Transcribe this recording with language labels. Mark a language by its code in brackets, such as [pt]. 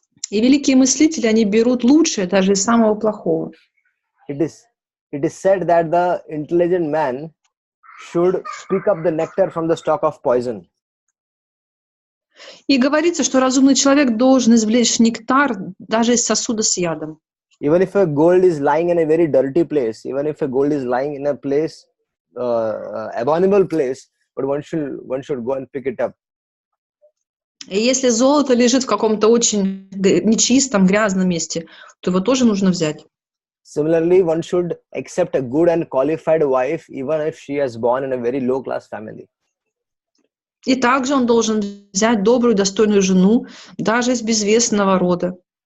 [ru] И великие мыслители, они берут лучшее даже из самого плохого. [en] It is said that the intelligent man should pick up the nectar from the stalk of poison. [ru] И говорится, что разумный человек должен извлечь нектар даже из сосуда с ядом. [en] Even if a gold is lying in a very dirty place, even if a gold is lying in a place, abominable place, but one should go and pick it up. [ru] И если золото лежит в каком-то очень нечистом, грязном месте, то его тоже нужно взять. [en] Similarly, one should accept a good and qualified wife, even if she is born in a very low-class family. [ru] И также он должен взять добрую, достойную жену, даже из безвестного рода.